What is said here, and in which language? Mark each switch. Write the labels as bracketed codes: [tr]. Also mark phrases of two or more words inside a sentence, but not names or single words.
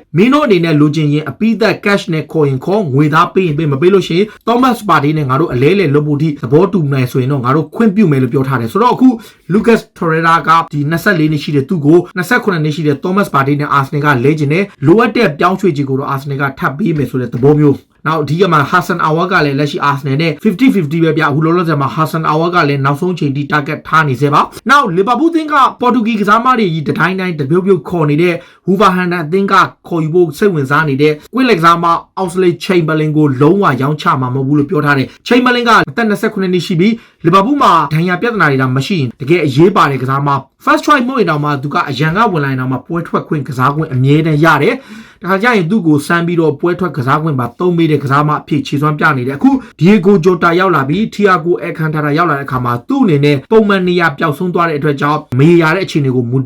[my] မင်းတို့အနေနဲ့လိုချင်ရင်အပိသက် cash နဲ့ခေါ်ရင်ခေါ်ငွေသားပေးရင်ပေးမပေးလို့ရှိရင် Thomas Partey နဲ့ငါတို့အလဲလဲလွတ်ဖို့ဒီသဘောတူမယ်ဆိုရင်တော့ငါတို့ခွင့်ပြုမယ်လို့ပြောထားတယ်ဆိုတော့အခု Lucas Torreira ကဒီ24နှစ်ရှိတဲ့သူ့ကို28နှစ်ရှိတဲ့ Thomas Partey နဲ့ Arsenal ကလဲကျင်တယ်လိုအပ်တဲ့ပြောင်းရွှေ့ခြင်းကိုတော့ Arsenal ကထပ်ပေးမယ်ဆိုတဲ့သဘောမျိုးနောက်ဒီကမှာ Hassan Aouar ကလည်းလက်ရှိ Arsenal နဲ့ 50-50 ပဲပြအခုလောလောဆယ်မှာ Hassan Aouar ကလည်းနောက်ဆုံးချိန်ထိ target ထားနေစေပါနောက် Liverpool သင်းက Portuguese ကစားမတွေကြီးတတိုင်းတိုင်းတပြုတ် ပြုတ်ခေါ်နေတဲ့ Wolverhampton အသင်းကခေါ်ယူဖို့စိတ်ဝင်စားနေတဲ့ကွင်းလက်ကစားမ Oxlade Chamberlain ကိုလုံးဝရောင်းချမှာမဟုတ်ဘူးလို့ပြောထားတယ် Chamberlain ကအသက်29နှစ်ရှိပြီး Liverpool မှာဒဏ်ရာပြဿနာတွေဒါမရှိရင်တကယ်အရေးပါတဲ့ကစားမ [en] first choice [my] မဟုတ်ရင်တော့မှသူကအရန်ကဝင်လာရင်တော့မှပွဲထွက်ခွင့်ကစားခွင့်အမြဲတမ်းရတယ်တခါကျရင်သူ့ကိုစမ်းပြီးတော့ပွဲထွက်ကစားခွင့်ပါသုံးပေးတဲ့ကစားမအဖြစ်ခြေစွမ်းပြနေတယ်အခု Diego Jota ရောက်လာပြီး Thiago Alcantara ရောက်လာတဲ့အခါမှာသူ့အနေနဲ့ပုံမှန်နေရာပျောက်ဆုံးသွားတဲ့အတွက်ကြောင့်မရေရာတဲ့အခြေအနေကိုမူ